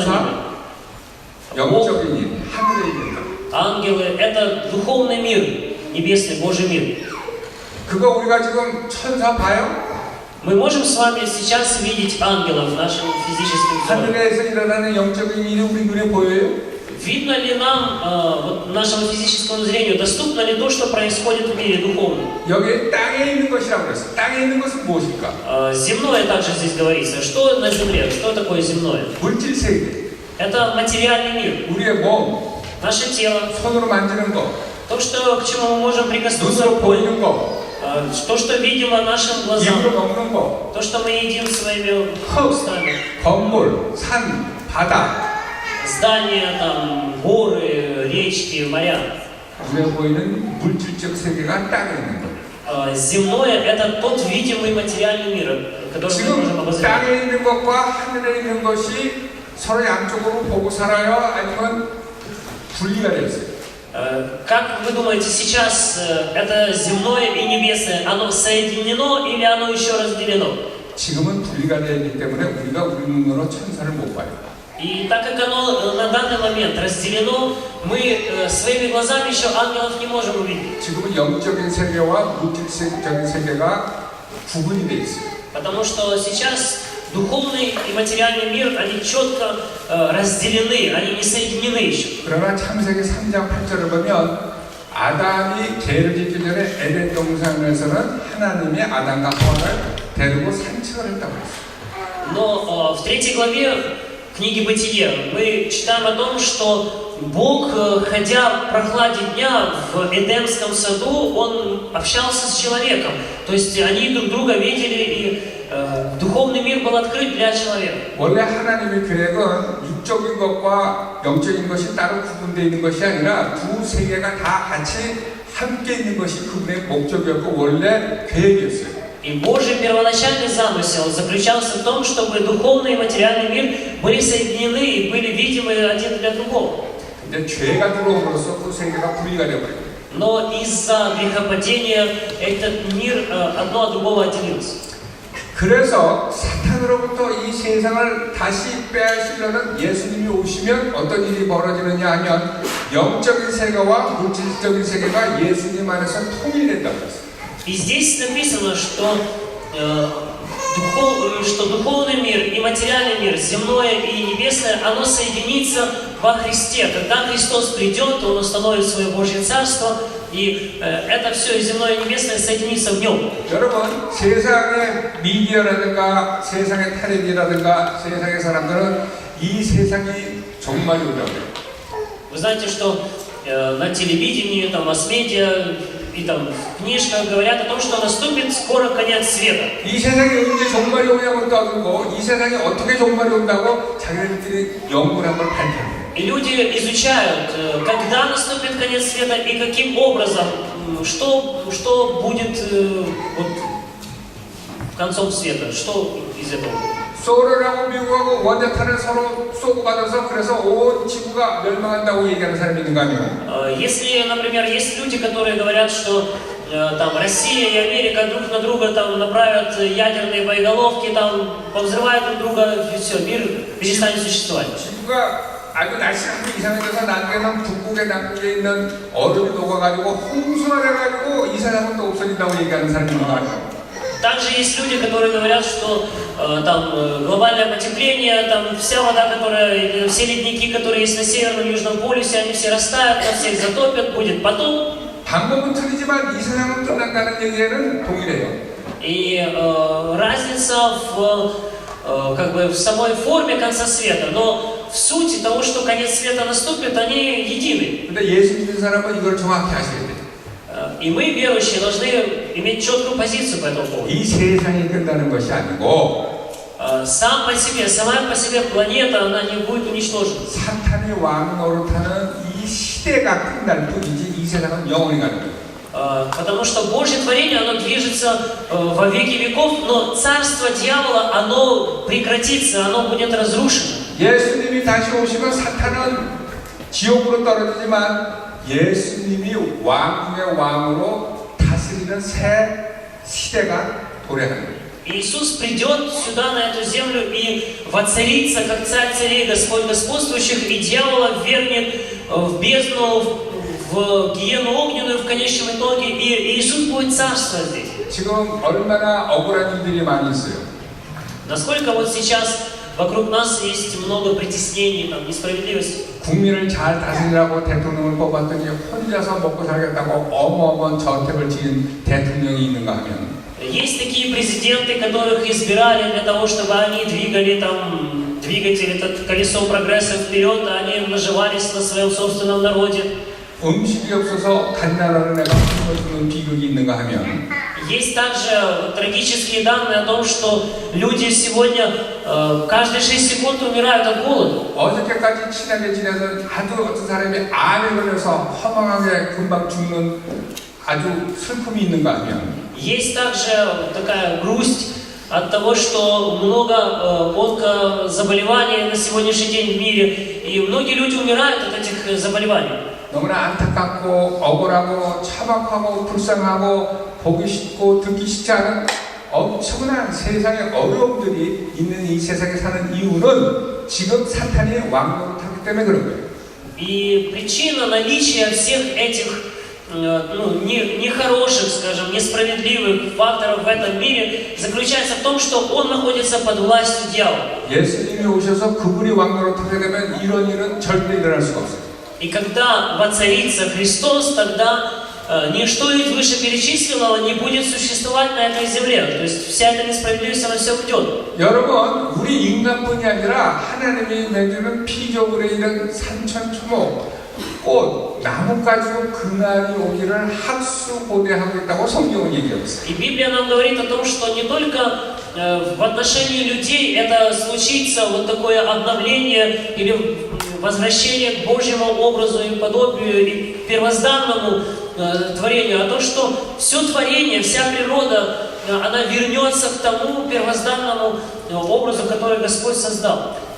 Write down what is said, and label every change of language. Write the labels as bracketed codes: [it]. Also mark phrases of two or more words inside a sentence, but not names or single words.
[ko] 천사, [ru] небе? [ko] 영적인 일, 하늘에 있는 것. [ru] Ангелы — это духовный мир, небесный Божий мир. [ko] 그거 우리가 지금 천사 봐요? [ru] Мы можем с вами сейчас видеть ангелов в нашем физическом взоре. [ko] 하늘에서 일어나는 영적인 일이 우리 눈에 보여요? [ru] Видно ли нам, вот нашему физическому зрению, доступно ли то, что происходит в мире духовном? [ko] 여기 땅에 있는 것이라고 그랬어요. 땅에 있는 것은 무엇일까? [ru] Земное также здесь говорится. Что на земле? Что такое земное? [ko] 물질 세계, [ru] Это материальный мир. [ko] 우리의 몸, [ru] Наше тело. [ko] 손으로 만지는 거, [ru] То, что, к чему мы можем прикоснуться [ko] 눈으로 [ru] рукой. [ko] 보이는 거, [ru] То, что видимо нашим глазам. [ko] 입으로 먹는 거, [ru] То, что мы едим своими устами. [ko] 건물, 산, 바다, [ru] Здания, там, горы, речки, моря. [ko] 눈에 보이는 물질적 세계가 땅에 있는 거. [ru] Земное — это тот видимый материальный мир, который мы можем [ko] 지금 [ru] обозревать. [ko] 땅에 있는 것과 하늘에 있는 것이 서로 양쪽으로 보고 살아요? 아니면 분리가 되어 있어요? [ru] Как вы думаете, сейчас это земное и небесное, оно соединено или оно еще разделено? [ko] 지금은 분리가 되어 있기 때문에 우리가 우리 눈으로 천사를 못 봐요. [ru] И так как оно на данный момент разделено, мы своими глазами еще ангелов не можем увидеть. [ko] 지금은 영적인 세계와 물질적인 세계가 구분이 되어 있어요. [ru] Потому что сейчас духовный и материальный мир, они четко разделены, они не соединены еще. [ko] 그러나 창세기 3장 8절을 보면 아담이 죄를 짓기 전에 에덴 동산에서는 하나님이 아담과 하와를 데리고 산책을 했다고 했어요. [ru] Но в 3 главе книги Бытия мы читаем о том, что Бог, ходя в прохладе дня в Эдемском саду, Он общался с человеком. То есть они друг друга видели, и духовный мир был открыт для человека. [ko] 원래 하나님의 계획은 육적인 것과 영적인 것이 따로 구분되어 있는 것이 아니라 두 세계가 다 같이 함께 있는 것이 그분의 목적이었고 원래 계획이었어요. [ru] И Божий первоначальный замысел заключался в том, чтобы духовный и материальный мир были соединены и были видимы один для другого. [ko] 근데 죄가 들어옴으로써 그 세계가 분리가 되어버려요. [ru] Но из-за грехопадения этот мир одно от другого отделился. [ko] 그래서 사탄으로부터 이 세상을 다시 빼앗으려는 예수님이 오시면 어떤 일이 벌어지느냐 하면 영적인 세계와 물질적인 세계가 예수님 안에서 통일된다고 했어요. [ru] И здесь написано, что духовный мир и материальный мир, земное и небесное, оно соединится во Христе. Когда Христос придет, Он установит свое Божье Царство, и это все и земное и небесное соединится в Нем. [ko] 여러분, 세상의 미디어라든가 세상의 텔레비라든가 세상의 사람들은 이 세상이 종말이 오다고 해요. [ru] Вы знаете, что на телевидении, там, масс-медиа и там в книжках говорят о том, что наступит скоро конец света. [ko] 이 세상에 언제 종말이 오냐고 따지고 이 세상에 어떻게 종말이 온다고 자기들끼리 연구를 한번 발표해요. [ru] И люди изучают, когда наступит конец света и каким образом, что будет вот, концом света, что из этого. [ko] 소련하고 미국하고 원자탄을 서로 쏘고 받아서 그래서 온 지구가 멸망한다고 얘기하는 사람이 있는 거 아니에요? [ru] Если, например, есть люди, которые говорят, что там Россия и Америка друг на друга там направят ядерные боеголовки, там повзрывают друг друга, и все, мир перестанет существовать. [ko] 지구가 아주 날씨가 이상해져서 나중에는 북극에 남쪽에 있는 얼음이 녹아가지고 홍수가 돼가지고 이 세상은 또 없어진다고 얘기하는 사람이 있는 거 아니에요? [ru] Также есть люди, которые говорят, что там глобальное потепление, там вся вода, которая, все ледники, которые есть на Северном и Южном полюсе, они все растают, нас всех затопят, будет потоп. [ko] 방법은 틀리지만 이 세상은 끝난다는 얘기에는 동일해요. [ru] И разница как бы в самой форме конца света, но в сути того, что конец света наступит, они едины. [ko] 근데 예수 믿는 사람은 이걸 정확히 아셔야 돼요. [ru] И мы, верующие, должны иметь четкую позицию по этому поводу. [ko] 이 세상이 끝나는 것이 아니고 [ru] Сама по себе планета, она не будет уничтожена. [ko] 사탄의 왕 노릇하는 이 시대가 끝날 뿐이지 이 세상은 영원히 가는 거예요. [ru] Потому что Божье творение, оно движется во веки веков, но царство дьявола, оно прекратится, оно будет разрушено. [ko] 예수님이 다시 오시면 사탄은 지옥으로 떨어지지만 예수님이 왕 중의 왕으로 다스리는 새 시대가 도래하는 거예요. [ru] Иисус придет сюда, на эту землю, и воцарится, как царь царей, Господь господствующих, и дьявола ввергнет в бездну, в гиену огненную в конечном итоге, и Иисус будет царствовать здесь. [ko] 지금 얼마나 억울한 일들이 많이 있어요. [ru] Насколько вот сейчас вокруг нас есть много притеснений, там, несправедливости. [ko] 국민을 잘 다스리라고 대통령을 뽑았더니 혼자서 먹고 살겠다고 어마어마한 저택을 지은 대통령이 있는가 하면 [ru] Есть такие президенты, которых избирали для того, чтобы они двигали там двигатель, это колесо прогресса вперед, а они наживались на своем собственном народе. [ko] 음식이 없어서 갓난아는 애가 굶어 죽는 비극이 있는가 하면 [ru] Есть также трагические данные о том, что люди сегодня каждые 6 секунд умирают от голода. [ko] 어저께까지 친하게 지내서 아주 어떤 사람이 암에 걸려서 허망하게 금방 죽는 아주 슬픔이 있는가 하면 [ru] Есть также такая грусть от того, что много онкозаболеваний на сегодняшний день в мире, и многие люди умирают от этих заболеваний. [ko] 너무나 안타깝고 억울하고 참혹하고 불쌍하고 보기 싫고 듣기 싫지 않은 엄청난 세상의 어려움들이 있는 이 세상에 사는 이유는 지금 사탄이 왕노를 타기 때문에 그런 거예요. [ru] И причина наличия всех этих нехороших, скажем, несправедливых факторов в этом мире заключается в том, что он находится под властью дьявола. [ko] 예수님이 오셔서 그분이 왕노를 타게 되면 이런 일은 절대 일어날 수가 없어요. [ru] И когда воцарится Христос, тогда ничто из вышеперечисленного не будет существовать на этой земле. То есть вся эта несправедливость, она все уйдет. [ko] 여러분, 우리 인간뿐이 아니라 하나님이 내주는 피조물의 이런 산천초목, 꽃, 나뭇가지로 그날이 오기를 학수고대하고 있다고 성경은 얘기하고 있어요. [ru] И Библия нам говорит о том, что не только в отношении людей это случится вот такое обновление или возвращение к Божьему образу и подобию и первозданному творению, а то, что все творение, вся природа, она вернется к тому первозданному образу, который Господь создал.